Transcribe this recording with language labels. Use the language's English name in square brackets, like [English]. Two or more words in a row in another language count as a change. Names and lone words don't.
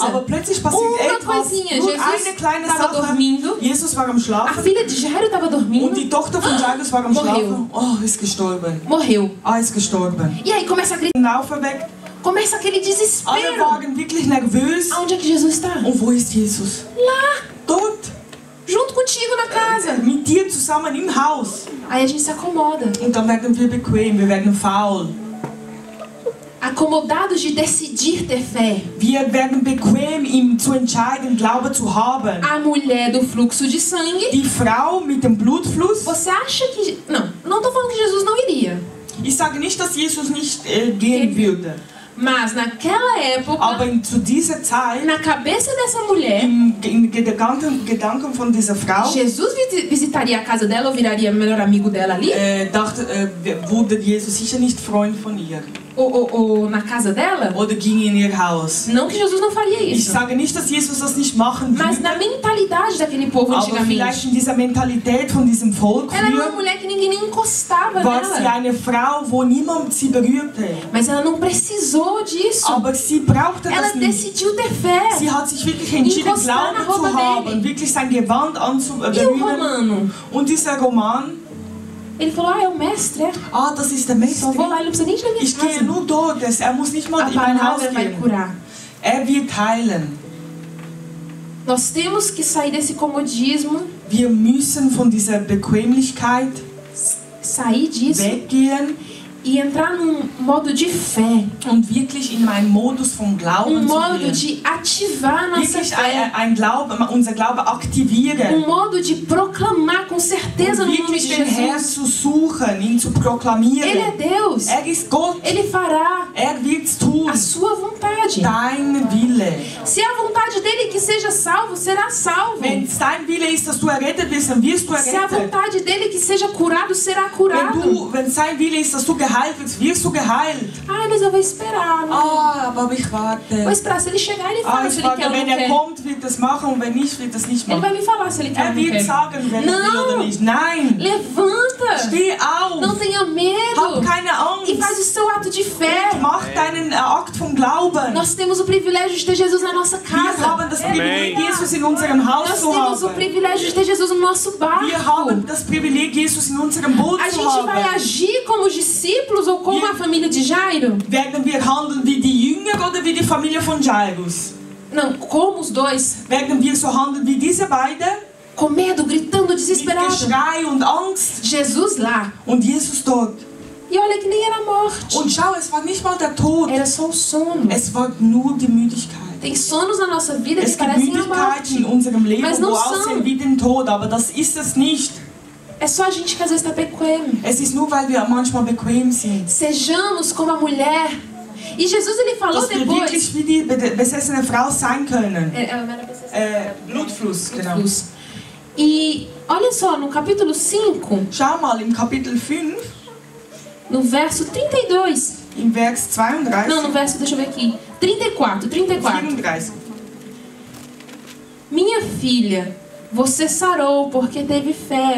[German] Aber plötzlich passiert [Portuguese] Uma [German] etwas. [Portuguese] coisinha. [German] Nur eine [Portuguese] Jesus [German] kleine [Portuguese] estava [German] Sache. [Portuguese] dormindo. [German] Jesus war am [Portuguese] A [German] Schlafen. [Portuguese] filha de Jairo estava [German] Und [Portuguese] dormindo. [German] die Tochter von Jairus war am [Portuguese] Morreu. [German] Schlafen. Ist gestorben. [Portuguese] Morreu. [German] Ist gestorben. [Portuguese] E aí começa a gritar. [German] Und auferweckt. [Portuguese] Começa aquele [German] Alle [Portuguese] desespero. [German] waren wirklich nervös. [Portuguese] Aonde é que Jesus está? [German] Und wo ist Jesus? [Portuguese] Lá. [German] Dort. [Portuguese] Junto contigo na casa. [German] Mit dir zusammen im Haus. [Portuguese] Aí a gente se acomoda. [German] Und dann werden wir bequem, wir werden faul. [Portuguese] Acomodados de decidir ter fé. [German] Wir werden bequem, ihm zu entscheiden, Glaube zu haben. [Portuguese] A mulher do fluxo de sangue. [German] Die Frau mit dem Blutfluss. [Portuguese] Você acha que... Não tô falando que Jesus não iria. [German] Ich sage nicht, dass Jesus nicht gehen würde. [Portuguese] Mas naquela época, [German] Aber zu dieser Zeit, [Portuguese] na cabeça dessa mulher, [German] im Gedanken von dieser Frau, [Portuguese] Jesus visitaria a casa dela ou viraria melhor amigo dela ali? [German] wurde Jesus sicher nicht Freund von ihr. [Portuguese] Ou na casa dela? [German] Oder ging in ihr Haus. [Portuguese] Não que Jesus não faria [German] Ich [Portuguese] isso. [German] sage nicht, dass Jesus das nicht machen [Portuguese] Mas na [German] würde. [Portuguese] mentalidade daquele povo [German] Aber vielleicht [Portuguese] antigamente. [German] in dieser Mentalität von diesem Volk [Portuguese] Ela era uma [German] früher, [Portuguese] mulher que ninguém nem encostava [German] war sie [Portuguese] nela. [German] eine Frau, wo niemand sie berührte. [Portuguese] Mas ela não precisou disso. [German] Aber sie brauchte [Portuguese] Ela [German] das nicht. [Portuguese] decidiu ter fé. [German] Sie hat sich wirklich entschieden, [Portuguese] Encostar na [German] Glauben [Portuguese] roupa [German] zu haben, [Portuguese] dele. [German] wirklich sein Gewand [Portuguese] E o [German] anzuberühren. [Portuguese] romano? [German] Und dieser Roman, [Portuguese] Ele falou, é o mestre, é. [German] das ist der [Portuguese] Só vou [German] Mestre. [Portuguese] lá, ele não precisa nem ir na minha [German] Ich gehe [Portuguese] casa. [German] nur dort, er muss nicht mal [Portuguese] A [German] in mein Haus [Portuguese] palavra vai [German] gehen. [Portuguese] curar. [German] Wird heilen. [Portuguese] Nós temos que sair desse comodismo, [German] Wir müssen von dieser Bequemlichkeit [Portuguese] sair disso [German] weggehen [Portuguese] e entrar num modo de fé. [German] und wirklich in einen Modus von Glauben zu [Portuguese] Modo [German] gehen. [Portuguese] de ativar a nossa [German] Wirklich [Portuguese] fé. [German] ein Glaube, unser Glaube aktivieren. [Portuguese] Modo de proclamar com certeza [German] Und [Portuguese] no nome [German] wirklich [Portuguese] de [German] den Herrn [Portuguese] Jesus. [German] zu suchen, ihn zu [Portuguese] Ele é [German] proklamieren. [Portuguese] Deus. [German] Ist Gott. [Portuguese] Ele fará [German] Wird's tun. [Portuguese] a sua vontade. [German] Dein Wille. [Portuguese] Se a vontade dele que seja salvo, será salvo. [German] Wenn es dein Wille ist, dass du errettet wirst, dann wirst du [Portuguese] Se a [German] errettet. [Portuguese] vontade dele que seja curado, será curado. [German] Wenn es dein Wille ist, dass du geheilt wirst, wirst du geheilt. [Portuguese] Ai, mas eu vou esperar. Né? [German] Aber ich [Portuguese] Vou [German] warte. [Portuguese] esperar. Se ele chegar, ele fala [German] Ich [Portuguese] se ele [German] warte, [Portuguese] quer ou não [German] wenn [Portuguese] quer. [German] kommt, wird das machen und wenn nicht, wird das nicht [Portuguese] Ele [German] machen. [Portuguese] vai me falar se ele quer ou não [German] Wird [Portuguese] quer. [German] sagen, wenn er will oder [Portuguese] Não. [German] nicht. Nein. [Portuguese] Levanta. [German] Steh auf. [Portuguese] Não tenha [German] Hab [Portuguese] medo. [German] keine [Portuguese] E faz [German] Angst. [Portuguese] o seu ato de fé. [German] Mach deinen Akt vom Glauben. [Portuguese] Nós temos o privilégio de ter Jesus na nossa [German] Wir [Portuguese] casa. [German] haben das Privileg, Jesus in unserem Haus [Portuguese] Nós [German] zu [Portuguese] temos o [German] haben. [Portuguese] privilégio de ter Jesus no nosso barco. [German] Wir haben das Privileg, Jesus in unserem Boot [Portuguese] A [German] zu [Portuguese] gente vai [German] haben. [Portuguese] agir como os discípulos ou como a família de Jairo? [German] Werden wir handeln wie die Jünger oder wie die Familie von Jairus? [Portuguese] Não, como os dois. [German] Werden wir so handeln wie diese beiden? [Portuguese] Com medo, gritando, [German] Mit [Portuguese] desesperado. [German] Geschrei und Angst. [Portuguese] Jesus lá. [German] Und Jesus dort. [Portuguese] E olha que nem era morte. [German] Und schau, es war nicht mal der Tod. [Portuguese] Era só o sono. [German] Es war nur die Müdigkeit. [Portuguese] Tem sonos na nossa vida que [German] Es gibt [Portuguese] parecem a [German] Müdigkeiten in [Portuguese] morte. [German] unserem Leben, [Portuguese] Mas não [German] wo [Portuguese] são. [German] aussehen wie den Tod, aber das ist es nicht. [Portuguese] É só a gente que às vezes está bequem. [German] Es ist nur, weil wir manchmal bequem sind. [Portuguese] Sejamos como a mulher. E Jesus ele falou [German] Dass wir [Portuguese] depois. [German] wirklich wie die besessene Frau sein können. [Portuguese] Ela não era besessen. [German] Blutfluss, genau. Blutfluss. [Portuguese] E olha só, no capítulo 5, [German] Schau mal, im Kapitel 5, [Portuguese] no verso 32. [German] im Vers 32, [Portuguese] Não, no verso, deixa eu ver aqui. 34. [German] 34. [Portuguese] Minha filha, você sarou porque teve fé.